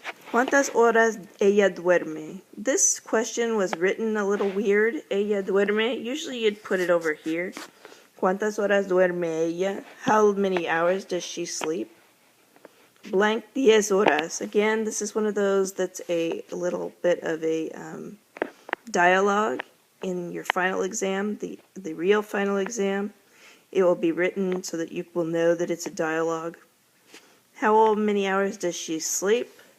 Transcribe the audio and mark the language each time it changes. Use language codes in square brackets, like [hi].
[es] ¿Cuántas horas ella duerme? [en] This question was written a little weird. [es] Ella duerme. [en] Usually you'd put it over here. [es] ¿Cuántas horas duerme ella? [en] How many hours does she sleep? Blank [es] 10 horas. [en] Again, this is one of those that's a little bit of a dialogue in your final exam, the real final exam. It will be written so that you will know that it's a dialogue. How many hours does she sleep?